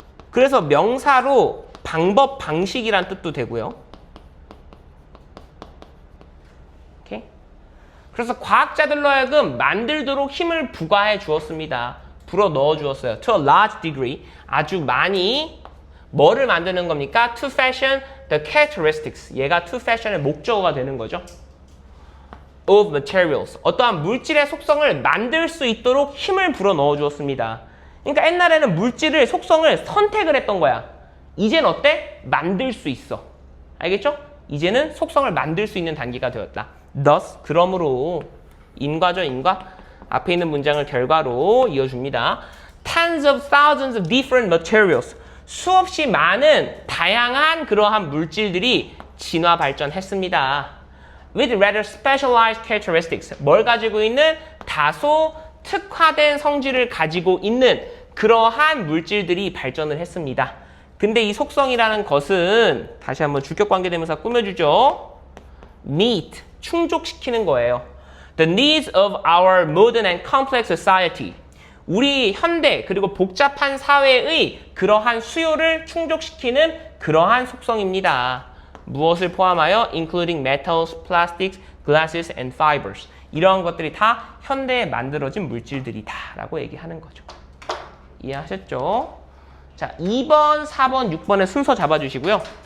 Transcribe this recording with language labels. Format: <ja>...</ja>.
<ko>그래서 명사로 방법, 방식이란 뜻도 되고요. 오케이? 그래서 과학자들로 하여금 만들도록 힘을 부과해 주었습니다. 불어 넣어 주었어요.</ko> <en>To a large degree.</en> <ko>아주 많이 뭐를 만드는 겁니까?</ko> <en>To fashion the characteristics.</en> <ko>얘가 to fashion의 목적어가 되는 거죠.</ko> <en>Of materials.</en> <ko>어떠한 물질의 속성을 만들 수 있도록 힘을 불어 넣어 주었습니다. 그러니까 옛날에는 물질을, 속성을 선택을 했던 거야. 이젠 어때? 만들 수 있어. 알겠죠? 이제는 속성을 만들 수 있는 단계가 되었다. Thus, 그러므로 인과죠, 인과. 앞에 있는 문장을 결과로 이어줍니다.</ko> <en>Tens of thousands of different materials.</en> <ko>수없이 많은 다양한 그러한 물질들이 진화 발전했습니다.</ko> <en>With rather specialized characteristics.</en> <ko>뭘 가지고 있는? 다소 특화된 성질을 가지고 있는 그러한 물질들이 발전을 했습니다. 근데 이 속성이라는 것은 다시 한번 주격관계대명사 꾸며주죠. Meet, 충족시키는 거예요.</ko> <en>The needs of our modern and complex society.</en> <ko>우리 현대 그리고 복잡한 사회의 그러한 수요를 충족시키는 그러한 속성입니다. 무엇을 포함하여?</ko> <en>Including metals, plastics, glasses and fibers.</en> <ko>이러한 것들이 다 현대에 만들어진 물질들이다 라고 얘기하는 거죠. 이해하셨죠? 자, 2번, 4번, 6번의 순서 잡아주시고요.</ko>